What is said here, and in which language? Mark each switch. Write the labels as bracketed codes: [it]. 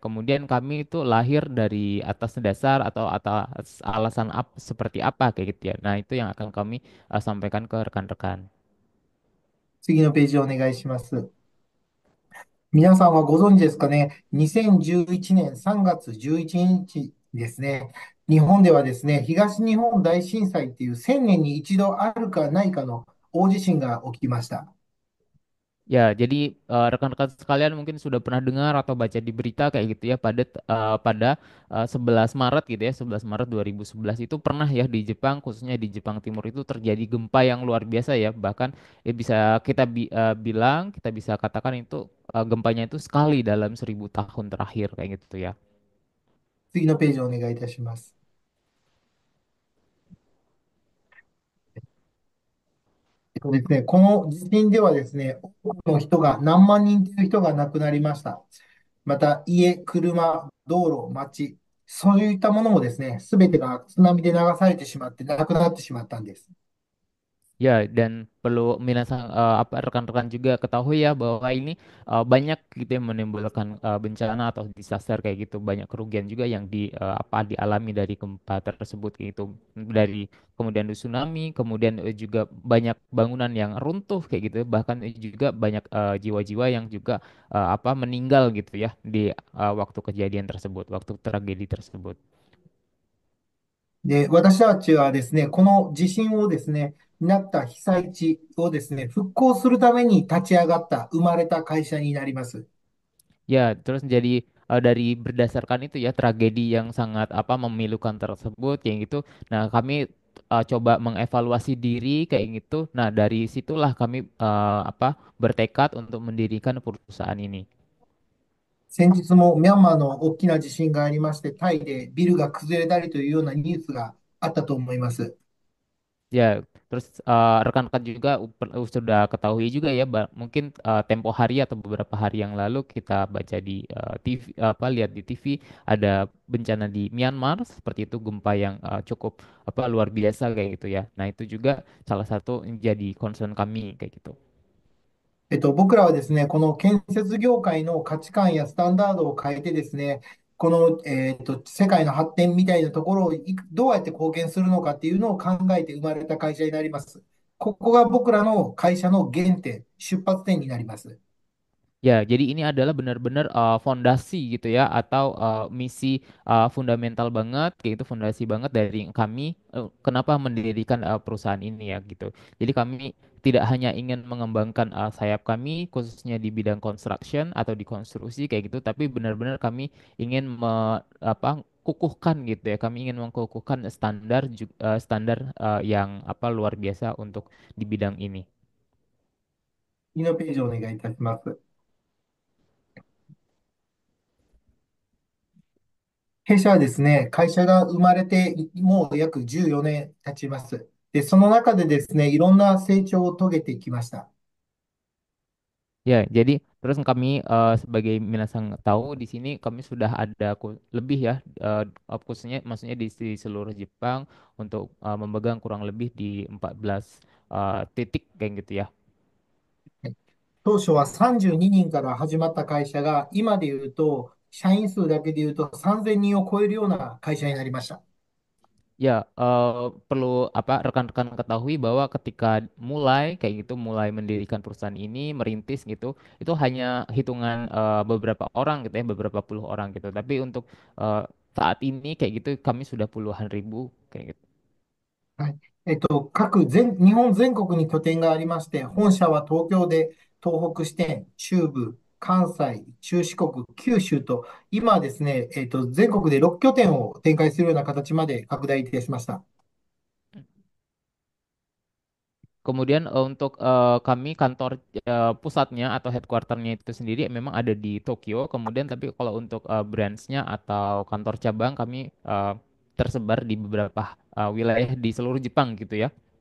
[id] Kemudian kami itu lahir dari atas dasar atau atas alasan seperti apa kayak gitu ya. Nah, itu yang akan kami sampaikan ke rekan-rekan. [ja] 次のページをお願いします。皆さんはご存知ですかね、2011年3月11日ですね、日本ではですね、東日本大震災っていう1000年に一度あるかないかの大地震が起きました。 [id] Ya, jadi rekan-rekan sekalian mungkin sudah pernah dengar atau baca di berita kayak gitu ya pada 11 Maret gitu ya, 11 Maret 2011 itu pernah ya di Jepang, khususnya di Jepang Timur itu terjadi gempa yang luar biasa ya. Bahkan ya bisa kita bilang, kita bisa katakan itu gempanya itu sekali dalam 1000 tahun terakhir kayak gitu ya. [ja] 次のページをお願いいたします。ですね、この地震ではですね、多くの人が、何万人という人が亡くなりました。また、家、車、道路、街、そういったものもですね、すべてが津波で流されてしまって、なくなってしまったんです。 [id] Ya, dan perlu minasang apa rekan-rekan juga ketahui ya bahwa ini banyak gitu yang menimbulkan bencana atau disaster kayak gitu, banyak kerugian juga yang apa dialami dari gempa tersebut kayak gitu, dari kemudian tsunami, kemudian juga banyak bangunan yang runtuh kayak gitu, bahkan juga banyak jiwa-jiwa yang juga apa meninggal gitu ya di waktu kejadian tersebut, waktu tragedi tersebut. [ja] で、私たちはですね、この地震をですね、なった被災地をですね、復興するために立ち上がった、生まれた会社になります。 [id] Ya, terus jadi dari berdasarkan itu ya tragedi yang sangat apa memilukan tersebut kayak gitu. Nah, kami coba mengevaluasi diri kayak gitu. Nah, dari situlah kami apa bertekad untuk mendirikan perusahaan ini. [ja] 先日もミャンマーの大きな地震がありまして、タイでビルが崩れたりというようなニュースがあったと思います。 [id] Ya, terus rekan-rekan juga sudah ketahui juga ya, mungkin tempo hari atau beberapa hari yang lalu kita baca di TV, apa lihat di TV ada bencana di Myanmar seperti itu gempa yang cukup apa luar biasa kayak gitu ya. Nah, itu juga salah satu yang jadi concern kami kayak gitu. [ja] 僕らはですね、この建設業界の価値観やスタンダードを変えてですね、この、世界の発展みたいなところをどうやって貢献するのかっていうのを考えて生まれた会社になります。ここが僕らの会社の原点、出発点になります。 [id] Ya, jadi ini adalah benar-benar fondasi gitu ya atau misi fundamental banget kayak itu fondasi banget dari kami kenapa mendirikan perusahaan ini ya gitu. Jadi kami tidak hanya ingin mengembangkan sayap kami khususnya di bidang construction atau di konstruksi kayak gitu, tapi benar-benar kami ingin apa kukuhkan gitu ya. Kami ingin mengkukuhkan standar yang apa luar biasa untuk di bidang ini. [ja] 次のページをお願いいたします。弊社はですね、会社が生まれてもう約14年経ちます。で、その中でですね、いろんな成長を遂げてきました。 [id] Ya, jadi terus kami sebagai minasang tahu di sini kami sudah ada lebih ya khususnya maksudnya di seluruh Jepang untuk memegang kurang lebih di 14 titik kayak gitu ya. [ja] 当初は32人から始まった会社が、今で言うと、社員数だけで言うと3000人を超えるような会社になりました。 [id] Ya, perlu apa rekan-rekan ketahui bahwa ketika mulai kayak gitu, mulai mendirikan perusahaan ini, merintis gitu, itu hanya hitungan beberapa orang gitu ya, beberapa puluh orang gitu. Tapi untuk eh, saat ini kayak gitu kami sudah puluhan ribu kayak gitu. [ja] はい。日本全国に拠点がありまして、本社は東京で東北支店、中部、関西、中四国、九州と、今ですね、全国で6拠点を展開するような形まで拡大いたしました。 [id] Kemudian untuk kami kantor pusatnya atau headquarternya itu sendiri memang ada di Tokyo. Kemudian tapi kalau untuk branchnya atau kantor cabang kami tersebar di beberapa wilayah di seluruh Jepang gitu ya.